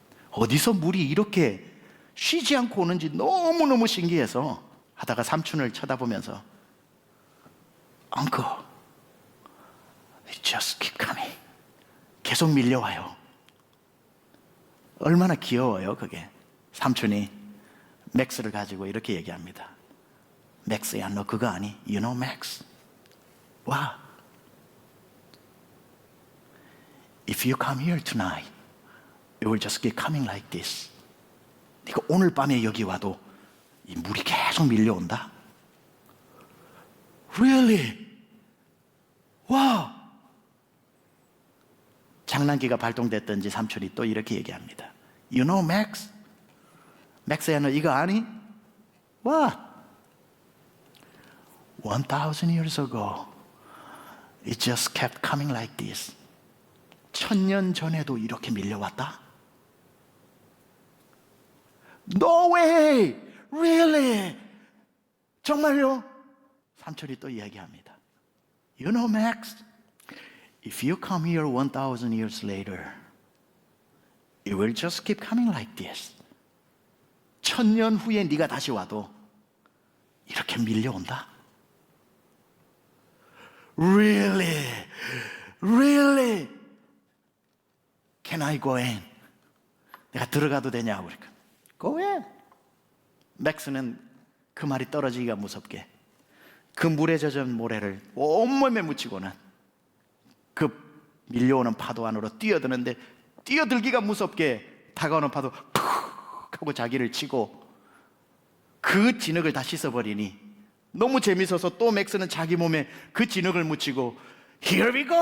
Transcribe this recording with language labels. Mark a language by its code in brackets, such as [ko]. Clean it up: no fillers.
[ko] 어디서 물이 이렇게 쉬지 않고 오는지 너무너무 신기해서 하다가 삼촌을 쳐다보면서 [en] Uncle, it just keep coming. [ko] 계속 밀려와요. 얼마나 귀여워요 그게. 삼촌이 맥스를 가지고 이렇게 얘기합니다. 맥스야, 너 그거 아니? [en] You know Max? 와, If you come here tonight, it will just keep coming like this. [ko] 네가 오늘 밤에 여기 와도 이 물이 계속 밀려온다. [en] Really? [ko] 와! 장난기가 발동됐던지 삼촌이 또 이렇게 얘기합니다. [en] You know Max? [ko] 맥스야, 너 이거 아니? [en] What? 1,000 years ago, it just kept coming like this. [ko] 1000년 전에도 이렇게 밀려왔다? [en] No way! Really? [ko] 정말요? 삼촌이 또 이야기합니다. [en] You know, Max, if you come here 1,000 years later, it will just keep coming like this. [ko] 1000년 후에 네가 다시 와도 이렇게 밀려온다? [en] Really? Really? Can I go in? [ko] 내가 들어가도 되냐고 그러니까 [en] Go in. [ko] 맥스는 그 말이 떨어지기가 무섭게 그 물에 젖은 모래를 온몸에 묻히고는 그 밀려오는 파도 안으로 뛰어드는데 뛰어들기가 무섭게 다가오는 파도 푹 하고 자기를 치고 그 진흙을 다 씻어버리니 너무 재밌어서 또 맥스는 자기 몸에 그 진흙을 묻히고 [en] Here we go!